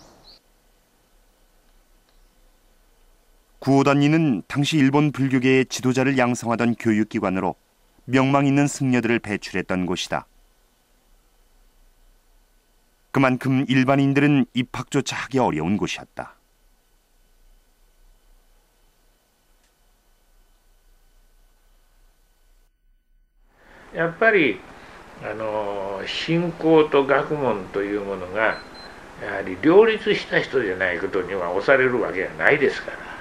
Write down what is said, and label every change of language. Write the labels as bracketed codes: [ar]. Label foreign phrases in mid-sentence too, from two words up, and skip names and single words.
[ko] 구오단인은 당시 일본 불교계의 지도자를 양성하던 교육기관으로 명망 있는 승려들을 배출했던 곳이다. 그만큼 일반인들은 입학조차 하기 어려운 곳이었다. [ja] やっぱり信仰と学問というものがやはり両立した人じゃないことには押されるわけがないですから、